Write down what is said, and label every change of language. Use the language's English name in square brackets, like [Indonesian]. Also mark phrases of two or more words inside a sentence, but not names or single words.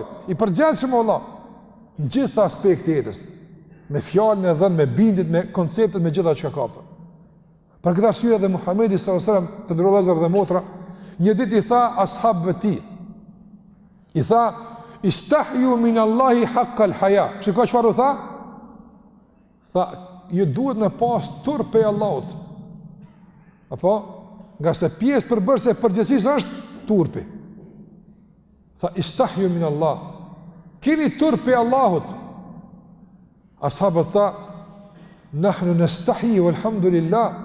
[Albanian] I përgjithshëm Allah në gjitha aspekte jetës. Me fjalën e dhënë, me bindjet, me konceptet, me gjitha çka ka. Për këtë arsye edhe Muhamedi [Arabic] صلى الله عليه وسلم, [Albanian] të nderuar vëllezër dhe motra, një ditë I tha ashabëve të tij. I tha: [Arabic] "استحيوا من الله حق الحياء." [Albanian] Çka çfarë u tha? Tha: "Ju duhet në pas turp pe Allahut." Apo, nga se pjesë përbërëse e përgjithësisë është turpi. Tha: [Arabic] "استحيوا من الله." [Albanian] Keni turp pe Allahut. Ashabët tha: [Arabic] "نحن نستحيي والحمد لله."